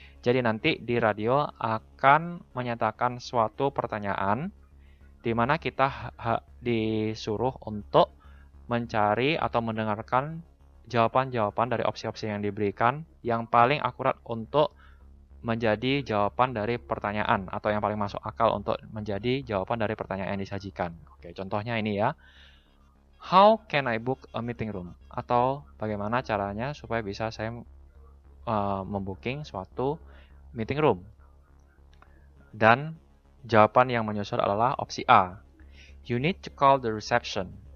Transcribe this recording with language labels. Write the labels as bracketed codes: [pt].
[id] Jadi nanti di radio akan menyatakan suatu pertanyaan di mana kita disuruh untuk mencari atau mendengarkan jawaban-jawaban dari opsi-opsi yang diberikan yang paling akurat untuk menjadi jawaban dari pertanyaan, atau yang paling masuk akal untuk menjadi jawaban dari pertanyaan yang disajikan. Oke, contohnya ini ya. [en] How can I book a meeting room? [id] Atau bagaimana caranya supaya bisa saya membooking suatu meeting room? Dan jawaban yang menyusul adalah opsi A. [en] You need to call the reception.